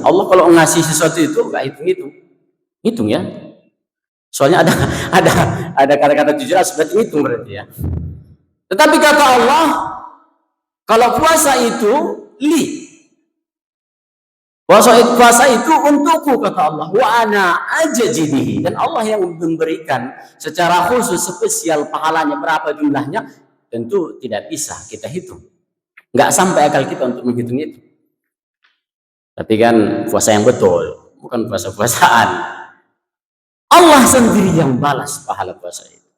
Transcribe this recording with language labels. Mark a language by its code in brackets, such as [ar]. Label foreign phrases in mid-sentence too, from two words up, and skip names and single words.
[id] Allah kalau ngasih sesuatu itu enggak hitung-hitung. Hitung ya. Soalnya ada kata-kata 700 berarti hitung berarti ya. Tetapi kata Allah, kalau puasa itu puasa itu untukku, kata Allah. [ar] وأنا أجزي به. [id] Dan Allah yang memberikan secara khusus spesial pahalanya, berapa jumlahnya tentu tidak bisa kita hitung. Nggak sampai akal kita untuk menghitung itu. Tapi kan puasa yang betul, bukan puasa-puasaan. Allah sendiri yang balas pahala puasa itu.